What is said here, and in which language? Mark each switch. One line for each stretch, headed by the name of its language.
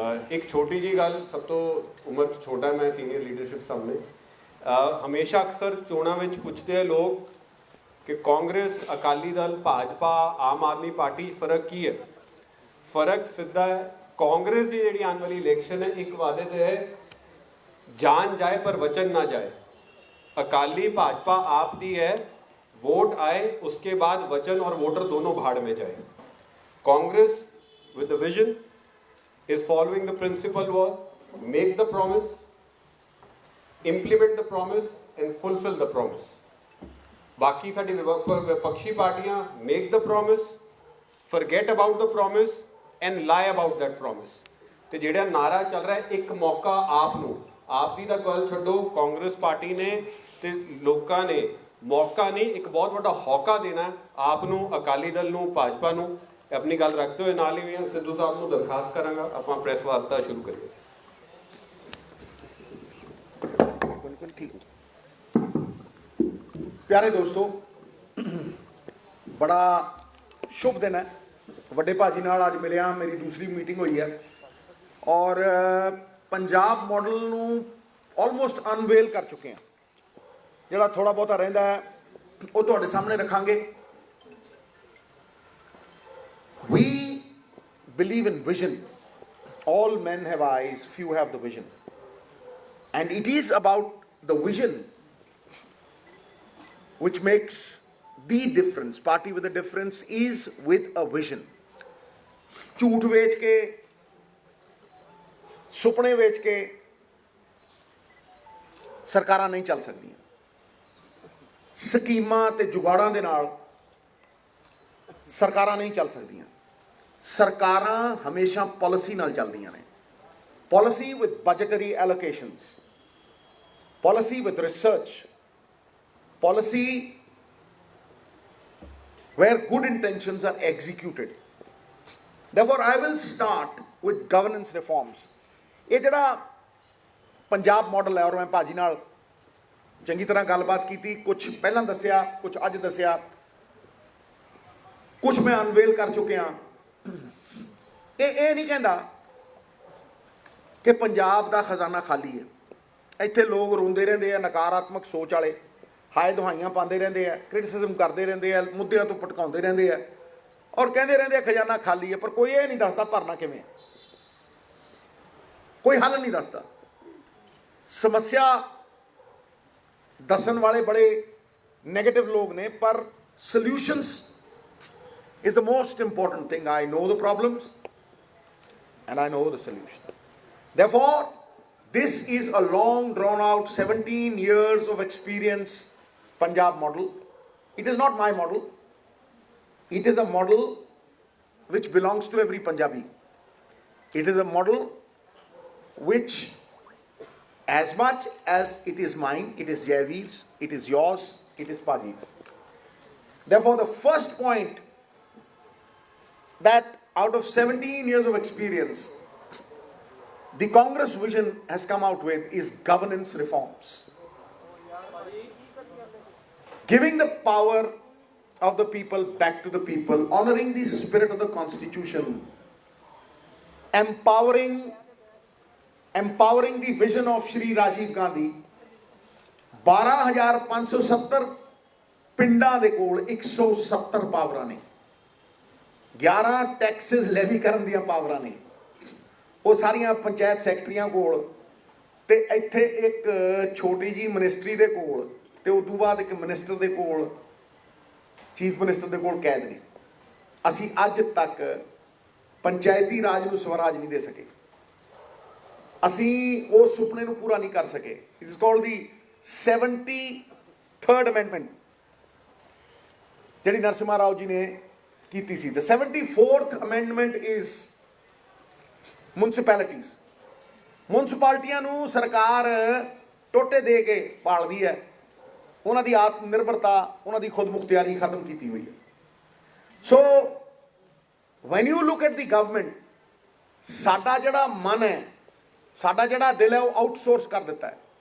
Punjabi: ਇੱਕ ਛੋਟੀ ਜੀ ਗੱਲ, ਸਭ ਤੋਂ ਉਮਰ 'ਚ ਛੋਟਾ ਮੈਂ ਸੀਨੀਅਰ ਲੀਡਰਸ਼ਿਪ ਸਾਹਮਣੇ ਹਮੇਸ਼ਾ ਅਕਸਰ ਚੋਣਾਂ ਵਿੱਚ ਪੁੱਛਦੇ ਆ ਲੋਕ ਕਿ ਕਾਂਗਰਸ, ਅਕਾਲੀ ਦਲ, ਭਾਜਪਾ, ਆਮ ਆਦਮੀ ਪਾਰਟੀ ਫਰਕ ਕੀ ਹੈ। ਫਰਕ ਸਿੱਧਾ ਹੈ। ਕਾਂਗਰਸ ਦੀ ਜਿਹੜੀ ਆਉਣ ਵਾਲੀ ਇਲੈਕਸ਼ਨ ਹੈ ਇੱਕ ਵਾਅਦੇ ਤੇ ਹੈ, ਜਾਨ ਜਾਏ ਪਰ
Hindi: वचन ना जाए। अकाली भाजपा आप दी है, वोट आए उसके बाद वचन और वोटर दोनों भाड़ में जाए।
English: Congress with the vision is following the principle was make the promise, implement the promise and fulfill the promise।
Punjabi: बाकी साडी विपक्षी पार्टियां
English: make the promise, forget about the promise and lie about that promise।
Punjabi: ਤੇ ਜਿਹੜਾ ਨਾਰਾ ਚੱਲ ਰਿਹਾ ਇੱਕ ਮੌਕਾ ਆਪ ਨੂੰ, ਆਪ ਦੀ ਤਾਂ ਗੱਲ ਛੱਡੋ, ਕਾਂਗਰਸ ਪਾਰਟੀ ਨੇ ਤੇ ਲੋਕਾਂ ਨੇ ਮੌਕਾ ਨਹੀਂ ਇੱਕ ਬਹੁਤ ਵੱਡਾ ਹੌਕਾ ਦੇਣਾ ਆਪ ਨੂੰ, ਅਕਾਲੀ ਦਲ ਨੂੰ, ਭਾਜਪਾ ਨੂੰ। ਆਪਣੀ ਗੱਲ ਰੱਖਦੇ ਹੋਏ ਨਾਲ ਹੀ ਸਿੱਧੂ ਸਾਹਿਬ ਨੂੰ ਦਰਖਾਸਤ ਕਰਾਂਗਾ ਆਪਾਂ ਪ੍ਰੈਸ ਵਾਰਤਾ ਸ਼ੁਰੂ ਕਰੀਏ।
Hindi: बिल्कुल ठीक। प्यारे दोस्तों, बड़ा शुभ दिन है।
Punjabi: ਵੱਡੇ ਭਾਜੀ ਨਾਲ ਅੱਜ ਮਿਲਿਆ, ਮੇਰੀ ਦੂਸਰੀ ਮੀਟਿੰਗ ਹੋਈ ਹੈ ਔਰ ਪੰਜਾਬ ਮਾਡਲ ਨੂੰ ਆਲਮੋਸਟ ਅਨਵੇਲ ਕਰ ਚੁੱਕੇ ਹਾਂ। ਜਿਹੜਾ ਥੋੜਾ ਬਹੁਤਾ ਰਹਿੰਦਾ ਹੈ ਉਹ ਤੁਹਾਡੇ ਸਾਹਮਣੇ ਰੱਖਾਂਗੇ।
English: We believe in vision. All men have eyes, few have the vision. And it is about the vision which makes the difference. Party with a difference is with a vision.
Punjabi: ਝੂਠ ਵੇਚ ਕੇ, ਸੁਪਨੇ ਵੇਚ ਕੇ ਸਰਕਾਰਾਂ ਨਹੀਂ ਚੱਲ ਸਕਦੀਆਂ। ਸਕੀਮਾਂ ਤੇ ਜੁਗਾੜਾਂ ਦੇ ਨਾਲ ਸਰਕਾਰਾਂ ਨਹੀਂ ਚੱਲ ਸਕਦੀਆਂ। ਸਰਕਾਰਾਂ ਹਮੇਸ਼ਾ ਪਾਲਿਸੀ ਨਾਲ ਚੱਲਦੀਆਂ ਨੇ।
English: Policy with budgetary allocations, policy with research, policy where good intentions are executed। Therefore I will start with governance reforms।
Punjabi: ਇਹ ਜਿਹੜਾ ਪੰਜਾਬ ਮਾਡਲ ਹੈ, ਔਰ ਮੈਂ ਭਾਜੀ ਨਾਲ ਚੰਗੀ ਤਰ੍ਹਾਂ ਗੱਲਬਾਤ ਕੀਤੀ, ਕੁਝ ਪਹਿਲਾਂ ਦੱਸਿਆ, ਕੁਝ ਅੱਜ ਦੱਸਿਆ, ਕੁਝ ਮੈਂ ਅਨਵੇਲ ਕਰ ਚੁੱਕਿਆ। ਇਹ ਨਹੀਂ ਕਹਿੰਦਾ ਕਿ ਪੰਜਾਬ ਦਾ ਖਜ਼ਾਨਾ ਖਾਲੀ ਹੈ। ਇੱਥੇ ਲੋਕ ਰੋਂਦੇ ਰਹਿੰਦੇ ਆ, ਨਕਾਰਾਤਮਕ ਸੋਚ ਵਾਲੇ ਹਾਏ ਦੁਹਾਈਆਂ ਪਾਉਂਦੇ ਰਹਿੰਦੇ ਆ, ਕ੍ਰਿਟਿਸਿਜ਼ਮ ਕਰਦੇ ਰਹਿੰਦੇ ਆ, ਮੁੱਦਿਆਂ ਤੋਂ ਭਟਕਾਉਂਦੇ ਰਹਿੰਦੇ ਆ ਔਰ ਕਹਿੰਦੇ ਰਹਿੰਦੇ ਆ ਖਜ਼ਾਨਾ ਖਾਲੀ ਹੈ, ਪਰ ਕੋਈ ਇਹ ਨਹੀਂ ਦੱਸਦਾ ਭਰਨਾ ਕਿਵੇਂ, ਕੋਈ ਹੱਲ ਨਹੀਂ ਦੱਸਦਾ। ਸਮੱਸਿਆ ਦੱਸਣ ਵਾਲੇ ਬੜੇ ਨੈਗੇਟਿਵ ਲੋਕ ਨੇ, ਪਰ
English: Solutions is the most important thing। I know the problems and I know the solution। Therefore this is a long drawn out 17 years of experience Punjab model। It is not my model, it is a model which belongs to every Punjabi। It is a model which, as much as it is mine, it is Jaiveer's, it is yours, it is Paji's। Therefore the first point that out of 17 years of experience the Congress vision has come out with is governance reforms। Giving the power of the people back to the people, honoring the spirit of the constitution, empowering the vision of Shri Rajiv Gandhi।
Punjabi: 12,570 ਪਿੰਡਾਂ ਦੇ ਕੋਲ 170 ਪਾਵਰਾਂ ਨੇ, 11 Texas levy ਕਰਨ ਦੀਆਂ ਪਾਵਰਾਂ ਨੇ, ਉਹ ਸਾਰੀਆਂ ਪੰਚਾਇਤ ਸੈਕਟਰੀਆਂ ਕੋਲ, ਤੇ ਇੱਥੇ ਇੱਕ ਛੋਟੀ ਜੀ ਮਿਨਿਸਟਰੀ ਦੇ ਕੋਲ, ਤੇ ਉਸ ਤੋਂ ਬਾਅਦ ਇੱਕ ਮਿਨਿਸਟਰ ਦੇ ਕੋਲ, ਚੀਫ ਮਿਨਿਸਟਰ ਦੇ ਕੋਲ ਕੈਦ ਨੇ। ਅਸੀਂ ਅੱਜ ਤੱਕ ਪੰਚਾਇਤੀ ਰਾਜ ਨੂੰ ਸਵਰਾਜ ਨਹੀਂ ਦੇ ਸਕੇ। ਅਸੀਂ ਉਸ ਸੁਪਨੇ ਨੂੰ ਪੂਰਾ ਨਹੀਂ ਕਰ ਸਕੇ।
English: It is called the 73rd amendment।
Punjabi: ਜਿਹੜੀ ਨਰਸਿਮਹਾ ਰਾਓ ਜੀ ਨੇ ਕੀਤੀ ਸੀ।
English: The 74th amendment is municipalities।
Punjabi: ਮੁਨਸਪੈਲਿਟੀਆਂ ਨੂੰ ਸਰਕਾਰ ਟੋਟੇ ਦੇ ਕੇ ਪਾਲਦੀ ਹੈ, ਉਹਨਾਂ ਦੀ ਆਤਮ ਨਿਰਭਰਤਾ, ਉਹਨਾਂ ਦੀ ਖੁਦ ਮੁਖਤਿਆਰੀ ਖਤਮ ਕੀਤੀ ਹੋਈ ਹੈ। ਸੋ
English: when you look at the government,
Punjabi: ਸਾਡਾ ਜਿਹੜਾ ਮਨ ਹੈ, ਸਾਡਾ ਜਿਹੜਾ ਦਿਲ ਹੈ, ਉਹ ਆਊਟਸੋਰਸ ਕਰ ਦਿੱਤਾ ਹੈ।